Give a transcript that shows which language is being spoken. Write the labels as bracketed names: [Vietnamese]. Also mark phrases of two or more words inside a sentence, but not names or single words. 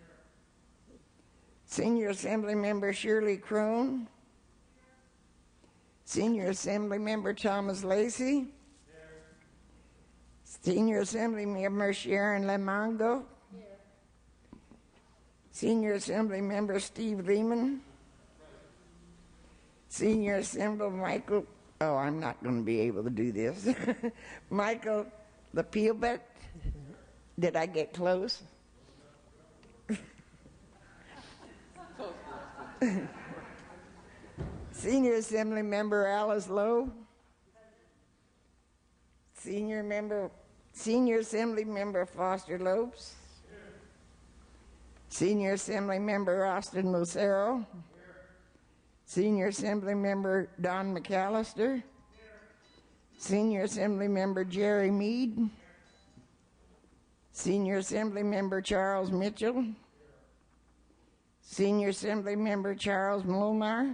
[English] Senior Assembly Member Shirley Crone. Senior Assembly Member Thomas Lacey. Senior Assembly Member Sharon Lamongo. Senior Assembly Member Steve Lehman. Senior Assembly Michael, oh, I'm not going to be able to do this. Michael LaPeelbet. Did I get close? Senior Assembly Member Alice Lowe. Senior Assembly Member Foster Lopes. Senior Assembly Member Austin Lucero. Senior Assembly Member Don McAllister. Senior Assembly Member Jerry Mead. Senior Assembly Member Charles Mitchell. Senior Assembly Member Charles Mulmar.